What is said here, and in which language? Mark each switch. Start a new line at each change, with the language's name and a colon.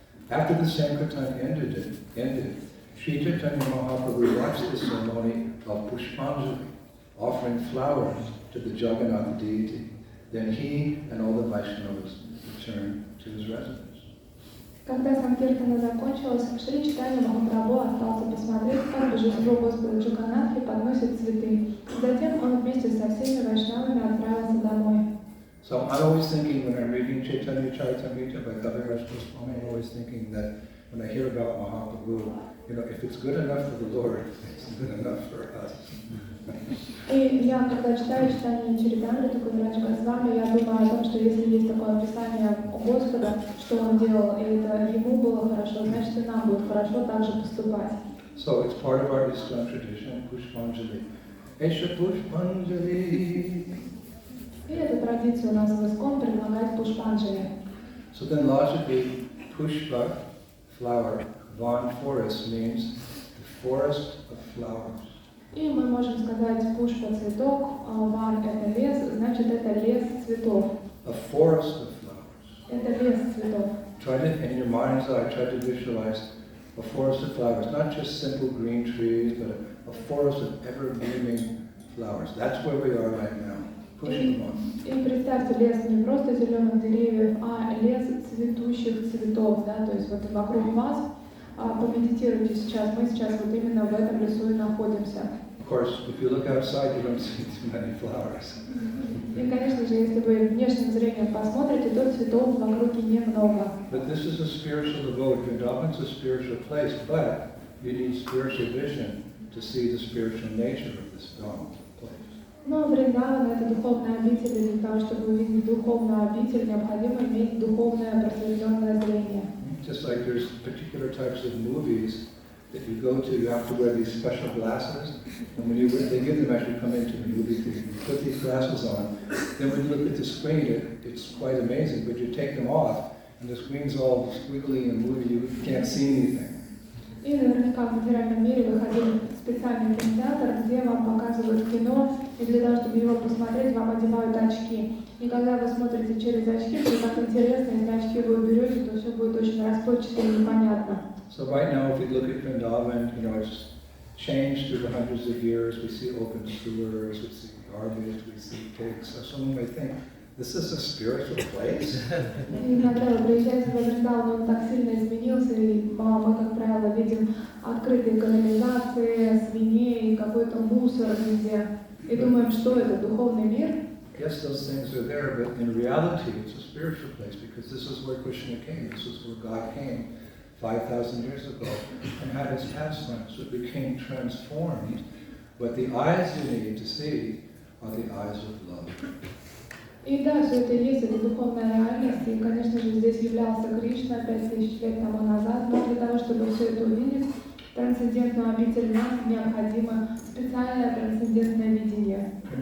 English: After the Sankirtan ended, Sri Chaitanya Mahaprabhu watched the ceremony of Pushpanjali, offering flowers to the Jagannath deity. Then he and all the Vaishnavas returned to his residence.
Russian: Когда Санкиртана закончилась, Шри Чайтанья Махапрабху остался посмотреть, как божество Господа Джаганнатхи подносит цветы. Затем он вместе со всеми вайшнавами отправился домой.
English: So I'm always thinking when I'm reading Chaitanya Charitamrita by Kaviraj Goswami, I'm always thinking that when I hear about Mahaprabhu, if it's good enough for the Lord, it's good enough for us.
Russian: И я, когда читаю Читание Чаритамриту Кавирадж Госвами, я думаю о том, что если есть такое описание у Господа, что Он делал, и это Ему было хорошо, значит и нам будет хорошо также поступать.
English: So it's part of our ISKCON tradition, Pushpanjali. Esha Pushpanjali.
Russian: И эта традиция у нас в ИСККОН предлагает Пушпанджали.
English: So then logically, Pushpa, flower, Van forest means the forest of flowers.
Russian: И мы можем сказать пушпа цветок, ван это лес, значит это лес цветов.
English: A forest of flowers.
Russian: Это лес цветов.
English: Try to, in your mind's eye, try to visualize a forest of flowers, not just simple green trees, but a forest of ever-blooming flowers. That's where we are right now.
Russian: И представьте лес не просто зеленых деревьев, а лес цветущих цветов, да, то есть вот вокруг вас. Помедитируйте сейчас, мы сейчас вот именно в этом лесу и находимся.
English: Of course, if you look outside, you don't see too many flowers.
Russian: И, конечно же, если вы внешним зрением посмотрите, то цветов в округе немного.
English: But this is a spiritual abode. Vrindavan's a spiritual place, but you need spiritual vision to see the spiritual nature of this place.
Russian: Но Вриндаван — это духовная обитель, и для того, чтобы увидеть духовную обитель, необходимо иметь духовное просветленное зрение.
English: Just like there's particular types of movies that you go to, you have to wear these special glasses. And when they give them as you come into the movie theater, you put these glasses on. Then when you look at the screen, it's quite amazing, but you take them off, and the screen's all squiggly and moving, you can't see anything.
Russian: И наверняка в материальном мире вы ходили в специальный кинотеатр, где вам показывают кино, и для того, чтобы его посмотреть, вам одевают очки. И когда вы смотрите через очки, то так интересно, если очки вы уберете, то все будет очень расплывчато и непонятно.
English: So right now, if we look at Vrindavan, it's changed through the hundreds of years. We see open sewers, we see garbage, we see pigs. So someone may think, this is a spiritual place.
Russian: И когда вы приезжаете в Вриндаван, он так сильно изменился, и мы, как правило, видим открытые канализации, свиней, какой-то мусор везде. И думаем, что это, духовный мир?
English: Yes, those things are there, but in reality, it's a spiritual place because this is where Krishna came. This is where God came 5,000 years ago and had his pastimes. So it became transformed. But the eyes you need to see are the eyes of love.
Russian: И да, все это есть, это духовная реальность, и, конечно же, здесь являлся Кришна 5000 лет тому назад, но для того, чтобы все это увидеть, трансцендентную обитель нас необходимо специальное трансцендентное видение.